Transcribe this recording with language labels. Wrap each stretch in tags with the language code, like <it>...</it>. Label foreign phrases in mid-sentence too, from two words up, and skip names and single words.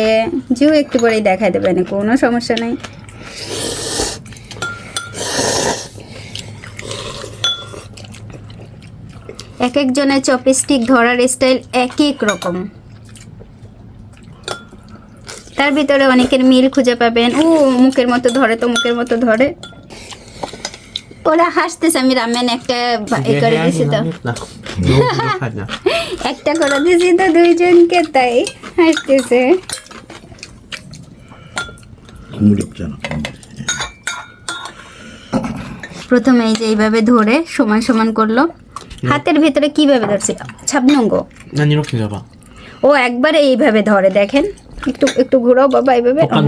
<bn>জিও একটু পরেই দেখাই দেবে, না কোনো সমস্যা নেই। এক একজনের চপস্টিক ধরার স্টাইল এক এক রকম, তার ভিতরে অনেকের মিল খুঁজে পাবেন। ও মুখের মতো ধরে, তো মুখের মতো ধরে। ওরা হাসতেছে, আমি রামেন একটা করে দিছি তো, একটা করে দিছি তো দুইজনকে, তাই হাসতেছে।</bn> <ko>국물이 없잖아.</ko> <bn>প্রথমে এই যে এইভাবে ধরে সমান সমান করলো। হাতের ভিতরে কিভাবে ধরছে? ছাবনঙ্গ</bn> <ko>난 이렇게 잡아.</ko> <bn>ও একবারে এইভাবে ধরে, দেখেন। একটু একটু ঘুরাও বাবা, এইভাবে।</bn> <ko>똑같네.</ko>